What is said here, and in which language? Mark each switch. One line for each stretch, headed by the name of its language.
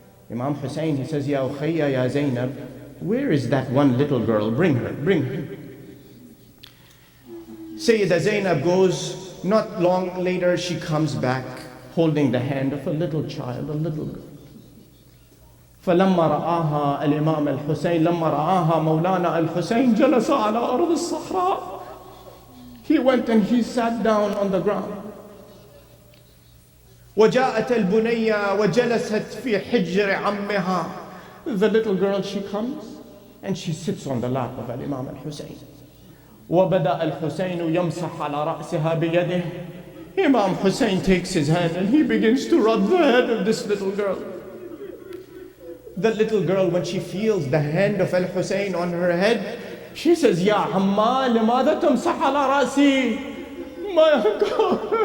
English: Imam Hussein, he says, Ya Ukhayya ya Zainab, where is that one little girl? Bring her, bring her. Sayyida Zainab goes, not long later she comes back holding the hand of a little child, a little girl.
Arabic: فلما رآها الإمام الحسين لما رآها مولانا الحسين جلس على أرض الصحراء.
English: He went and he sat down on the ground.
Arabic: وجاءت البنية وجلست في حجر عمها.
English: The little girl, she comes and she sits on the lap of Imam al-Hussein.
Arabic: وبدأ الحسين يمسح على رأسها بيده.
English: Imam Hussein takes his hand and he begins to rub the head of this little girl. The little girl, when she feels the hand of al-Hussein on her head, she says, Ya Amma,
Arabic: لماذا تمسح على رأسي?
English: My uncle.